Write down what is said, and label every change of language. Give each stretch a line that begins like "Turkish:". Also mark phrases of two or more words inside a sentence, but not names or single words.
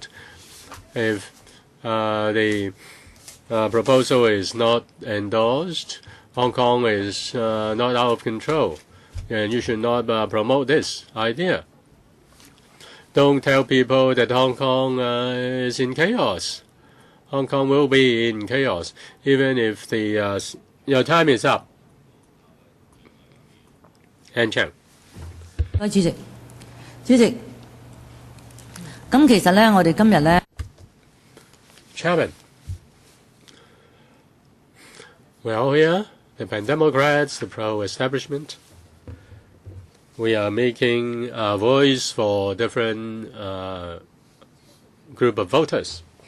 English: If the proposal is not endorsed, Hong Kong is not out of control, and you should not promote this idea. Don't tell people that Hong Kong is in chaos. Hong Kong will be in chaos, even if your time is up.
Cantonese: 主席，咁其實咧，我哋今日咧
English: Chairman, we're all here, the Pan-Democrats, the pro-establishment. We are making a voice for different group of voters.